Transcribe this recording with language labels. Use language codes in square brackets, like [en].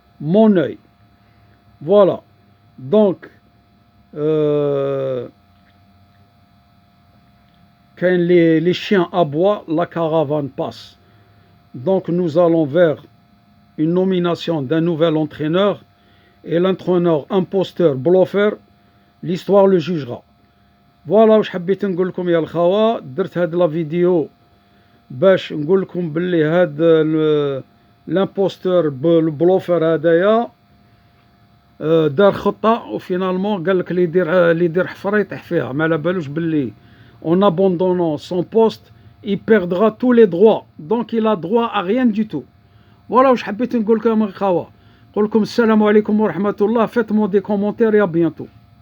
[fr] Mon œil. Voilà. Donc, quand les chiens aboient, la caravane passe. Donc nous allons vers une nomination d'un nouvel entraîneur et l'entraîneur imposteur, bluffeur, l'histoire le jugera. [ar] Voilà واش حبيت نقول لكم يا الخوا. درت هاد لا فيديو باش نقول لكم باللي هاد [fr] l'imposteur [ar] البلوفر هدايا دار خطه وفينالمون قال لك اللي يدير حفره يطيح فيها. ما على بالوش باللي [fr] en abandonnant son poste il perdra tous les droits. Donc il a droit à rien du tout. Voilà où je [ar] حبيت نقول لكم الخوا. نقول لكم السلام عليكم ورحمة الله. [fr] Faites-moi des commentaires et à bientôt.